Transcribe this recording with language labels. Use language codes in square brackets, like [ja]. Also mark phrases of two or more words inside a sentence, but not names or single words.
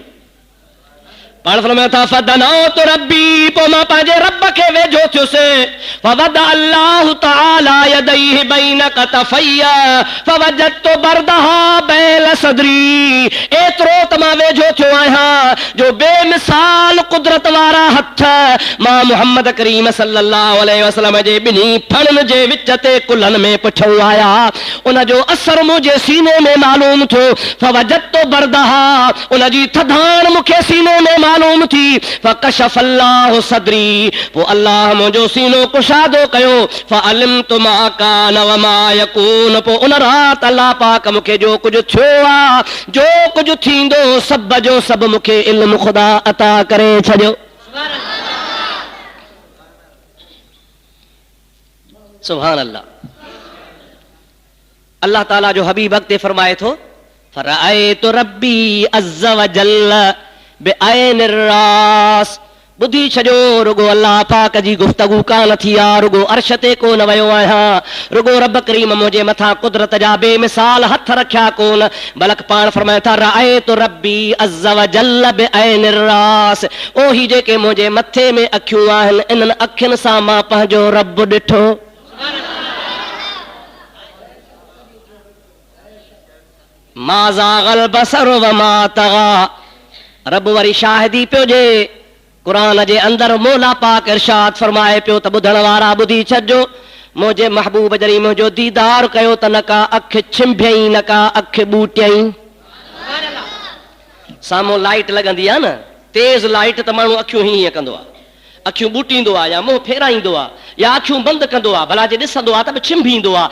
[sd] पाण फरमाया था [ar] فدنوت ربي, [sd] पोइ मां पंहिंजे रब खे वेझो थियुसि। [ar] فوضع الله تعالى يديه بين كتفي فوجدت بردها بين صدري, [sd] एतिरो त मां वेझो थियो आहियां जो बेमिसाल कुदरत वारा हथ मां मुहम्मद करीम [ar] صلى الله عليه وسلم [sd] जे ॿिन्ही फणनि जे विच ते कुल्हनि में पुठियो आया, उन जो असर मुंहिंजे सीने में मालूम थियो। [ar] فوجدت بردها, [sd] उन जी थधाण मूंखे सीने में मालूम थी। [ar] فكشف الله صدري, [sd] पोइ अल्लाह मुंहिंजो सीनो कुशादो कयो। [ar] فعلمت ما كان وما يكون, [sd] पोइ उन राति अल्लाह पाक मूंखे जो कुझु थियो आहे, जो कुझु थींदो, सभ जो सभु मूंखे इल्म ख़ुदा अता करे छॾियो। [ar] سبحان الله. [sd] अल्लाह ताला जो हबीब अॻिते फरमाए थो, [ar] فرأيت ربي عز وجل بعين الرأس. [sd] ॿुधी छॾियो, रुगो अल्लाह पाक जी गुफ़्तगू कान थी आहे, रुगो अर्श ते कोन वियो आहियां, रुगो रब करीम मुंहिंजे मथां कुदरत जा बेमिसाल हथ रखिया कोन, बल्कि पाण फरमाए था [ar] رأيت ربي عز وجل بعين الرأس. [sd] ओही जेके मुंहिंजे मथे में अखियूं आहिनि, इन्हनि अखियुनि सां मां पंहिंजो रब ॾिठो। [ar] ما زاغ البصر وما طغى, [sd] रब वरी शाहिदी पियो ॾे क़ुरान जे अंदर। मौला पाक इरशाद फरमाए पियो त ॿुधण वारा ॿुधी छॾिजो, मुंहिंजे महबूब जॾहिं मुंहिंजो दीदार कयो त न का अख छिंभियईं, न का अख ॿूटियईं। साम्हूं लाइट लॻंदी आहे न, तेज़ लाइट, त माण्हू अखियूं हीअं कंदो आहे, अखियूं ॿूटींदो आहे या मुंहुं फेराईंदो आहे या अखियूं बंदि कंदो आहे, भला जे ॾिसंदो आहे त बि छिंभींदो आहे।